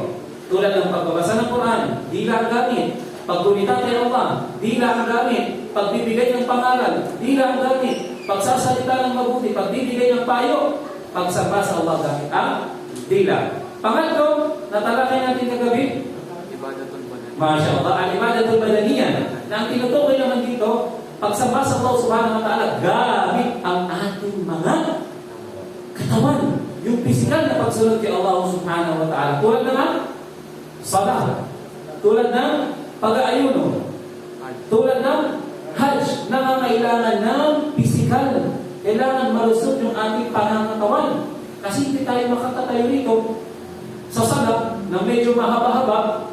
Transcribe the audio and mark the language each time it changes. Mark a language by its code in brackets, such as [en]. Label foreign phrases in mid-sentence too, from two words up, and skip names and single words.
[tl] Tulad ng pagbabasa ng Quran, dila ang gamit. Paggunita kay Allah, dila ang gamit. Pagbibigay ng pangaral, dila ang gamit. Pagsasalita ng mabuti, pagbibigay ng payo, pagsamba sa Allah gamit ang dila. Pangatlo, natalakay natin kagabi, [ar] ما شاء الله، العبادة البدنية. [tl] Na ang tinutukoy naman dito, pagsamba sa Allah [ar] سبحانه وتعالى [tl] gamit ang ating mga katawan. Yung pisikal na pagsunod kay Allah [ar] سبحانه وتعالى. [tl] Tulad naman, salat. Tulad ng pag-aayuno. Tulad ng hajj. Nangangailangan ng pisikal. Kailangan malusog yung ating pangangatawan. Kasi hindi tayo makatatayo rito sa salat na medyo mahaba-haba.